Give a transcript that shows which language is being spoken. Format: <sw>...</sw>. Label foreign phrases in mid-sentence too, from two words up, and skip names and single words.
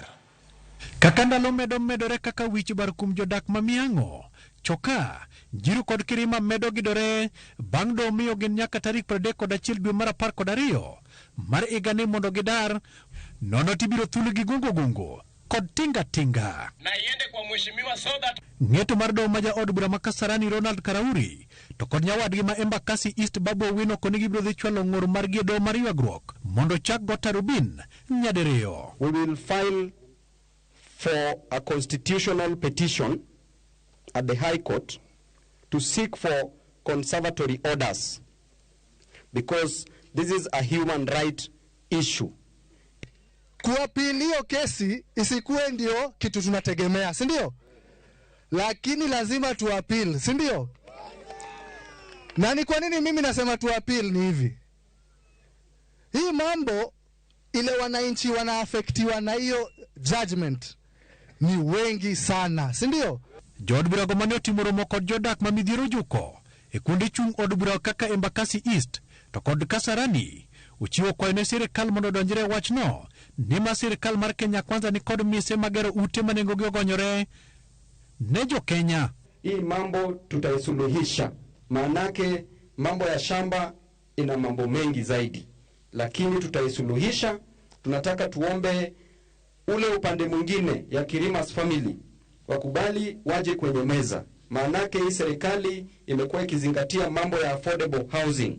<luo>Kaka ndalo medore kaka wich bar kum jodak ma mihango choka jiru kod Kirima medo gidore bang' do miyo gin nyaka tarik 31 dwe mar 12 mar igani mondo gidar nono tibiro thulu gi gungo kod tinga</luo> <sw>na iende kwa mheshimiwa</sw> <en>so that</en> <luo>ng'eto mar do maja od bura ma Kasarani Ronald Karauri to kod nyawadgi ma Embakasi East Babu Owino koni gibiro dhi chwalo ng'ur mar do mar ywagruok mondo chak go tarubin nyadiriyo.</luo> <en>We will file for a constitutional petition at the High Court to seek for conservatory orders because this is a human right issue.</en> <sw>Kuapilio kesi isikuwe ndio kitu tunategemea, si ndio? Lakini lazima tuapil, si ndio? Na ni kwa nini mimi nasema tuapil ni hivi? Hii mambo ile wananchi wanaafektiwa na hiyo judgment ni wengi sana, si ndio?</sw> <luo>Jod bura gomane timoro moko jodak ma midhiero juko e kundi chung od bura kaka Embakasi East to kod Kasarani uchiwo kwayo ne sirikal mondo donjre wachno ni ma sirikal mar Kenya Kwanza ni kod mise magero ute manengogi ogonyore ne jo Kenya.</luo> <sw>Hii mambo tutaisuluhisha, maanake mambo ya shamba ina mambo mengi zaidi, lakini tutaisuluhisha. Tunataka tuombe ule upande mwingine ya Kirima's family wakubali waje kwenye meza, maanake hii serikali imekuwa ikizingatia mambo ya</sw> <en>affordable housing.</en>